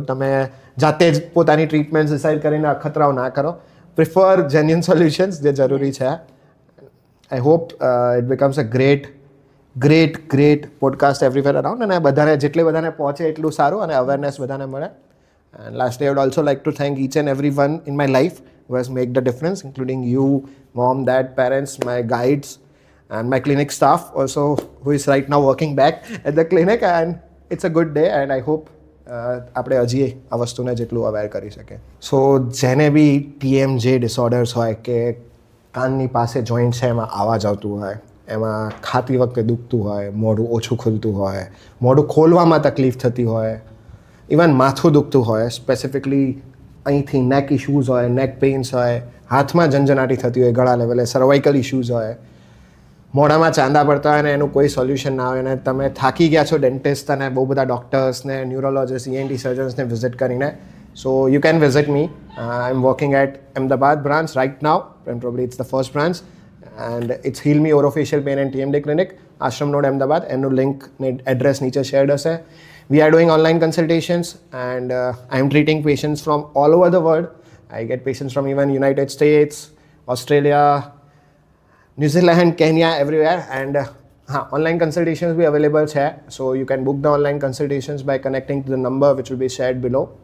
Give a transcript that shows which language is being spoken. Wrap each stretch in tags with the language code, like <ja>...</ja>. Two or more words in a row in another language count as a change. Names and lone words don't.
<gu>તમે જાતે જ પોતાની ટ્રીટમેન્ટ ડિસાઇડ કરીને અખતરાઓ ના કરો.</gu> <en>prefer genuine solutions</en> <gu>જે જરૂરી છે.</gu> <en>I hope it becomes a great podcast everywhere around,</en> <gu>અને બધાને જેટલે બધાને પહોંચે એટલું સારું અને અવેરનેસ બધાને મળે.</gu> <en>And lastly I would also like to thank each and every one in my life who has made the difference, including you, mom, dad, parents, my guides, and my clinic staff also, who is right now working back at the clinic. And it's a good day, and I hope</en> <gu>આપણે હજી આ વસ્તુને જેટલું અવેર કરી શકે. સો જેને બી</gu> <en>TMJ disorders</en> <gu>હોય, કે કાનની પાસે જોઈન્ટ છે એમાં અવાજ આવતું હોય, એમાં ખાતી વખતે દુખતું હોય, મોઢું ઓછું ખુલતું હોય, મોઢું ખોલવામાં તકલીફ થતી હોય, ઇવન માથું દુખતું હોય, સ્પેસિફિકલી અહીંથી</gu> <en>neck issues</en> <gu>હોય,</gu> <en>neck pains</en> <gu>હોય, હાથમાં ઝંઝનાટી થતી હોય ગળા લેવલે,</gu> <en>cervical issues</en> <gu>હોય, મોઢામાં ચાંદા પડતા હોય અને એનું કોઈ સોલ્યુશન ના હોય, અને તમે થાકી ગયા છો ડેન્ટિસ્ટ અને બહુ બધા ડૉક્ટર્સને, ન્યુરોલોજિસ્ટ, ENT સર્જન્સને વિઝિટ કરીને.</gu> <en>So you can visit me. I am working at Ahmedabad branch right now, and probably it's the first branch, and it's Heal Me Orofacial Pain and TMJ Clinic, Ashram Road, Ahmedabad.</en> <gu>એનું લિંક ને એડ્રેસ નીચે શેર્ડ હશે.</gu> <en>We are doing online consultations, and I am treating patients from all over the world. I get patients from even United States, Australia, New Zealand, Kenya, everywhere. And online consultations be available છે. So you can book the online consultations by connecting to the number which will be shared below.</en>